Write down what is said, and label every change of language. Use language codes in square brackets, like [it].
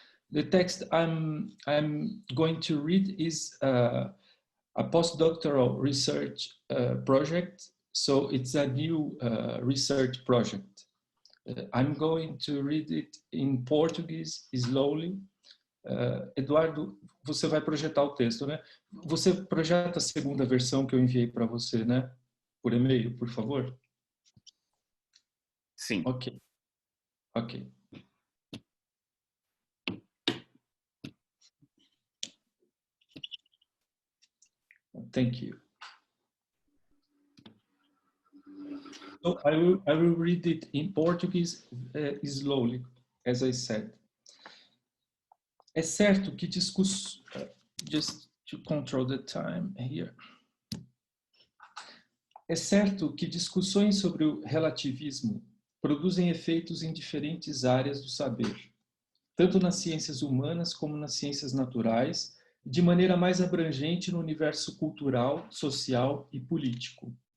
[en] The text I'm going to read is a postdoctoral research project, so it's a new research project. I'm going to read it in Portuguese slowly. [pt] Eduardo, você vai projetar o texto, né? Você projeta a segunda versão que eu enviei para você, né? Por e-mail, por favor? Sim. Ok. Ok. [en] Thank you. So I will read it in Portuguese slowly, as I said. [pt] É certo que [en] just to control the time here. [pt] É certo que discussões sobre o relativismo produzem efeitos em diferentes áreas do saber, tanto nas ciências humanas como nas ciências naturais, e de maneira mais abrangente no universo cultural, social e político.